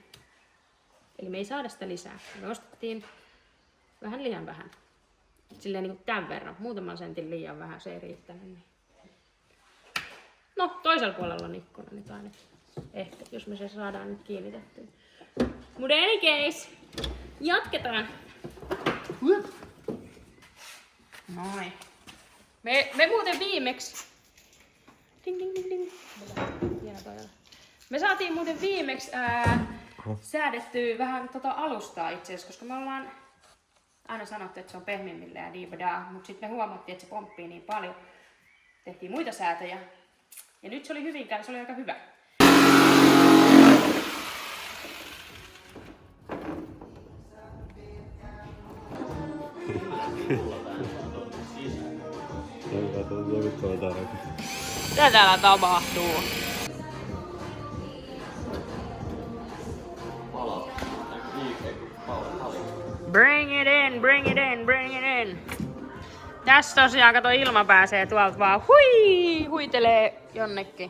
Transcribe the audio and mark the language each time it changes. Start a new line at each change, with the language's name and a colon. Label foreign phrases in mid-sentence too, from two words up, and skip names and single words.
Finnish: Eli me ei saada sitä lisää. Me ostettiin vähän liian vähän. Silleen niin kuin tämän verran. Muutaman sentin liian vähän, se ei riittänyt. Niin. No, toisella puolella on ikkuna nyt aina. Ehkä, jos me se saadaan nyt kiinnitettyä. Mutta
English: any case,
Finnish: jatketaan. Noin. Me muuten viimeksi... Ding, ding, ding, ding. Me saatiin muuten viimeksi säädettyä vähän alustaa itse asiassa, koska me ollaan aina sanottu, että se on pehmimmillä ja diibadaa, mutta sitten me huomattiin, että se pomppii niin paljon. Tehtiin muita säätöjä. Ja nyt se oli Hyvinkäällä, se oli aika hyvä. Mitä täällä tapahtuu?
English: Bring it in, bring it in, bring it in.
Finnish: Tässä tosiaan, kato, ilma pääsee tuolta vaan huitelee jonnekin.